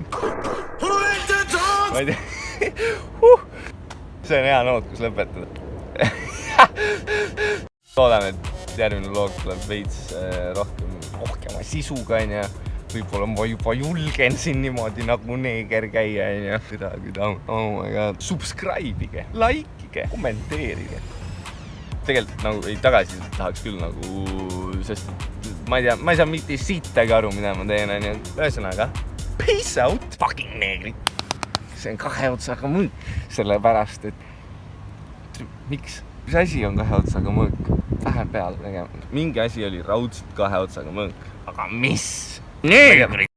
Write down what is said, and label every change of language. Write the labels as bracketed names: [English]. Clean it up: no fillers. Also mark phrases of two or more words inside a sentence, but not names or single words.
[Estonian] Ma ei tea. See on hea noot, kus lõpetada. Loodan, et järgmine loog tuleb veits rohkema sisuga, ja võib-olla ma juba julgen siin niimoodi nagu neeger käia, ja [English] oh my god. [Estonian] Subscribe'ige, likeige, kommenteerige. Tegelikult nagu ei tagasi tahaks küll nagu, sest ma ei tea, ma ei saa mitte sittagi aru, mida ma teen, on ju. Ühesõnaga, [English] peace out, fucking neegrid. [Estonian] See on 2 otsaga mõõk, sellepärast, et miks? Mis asi on 2 otsaga mõõk? Vähe peale tegema. Mingi asi oli raudselt 2 otsaga mõõk, aga mis? Neegrid!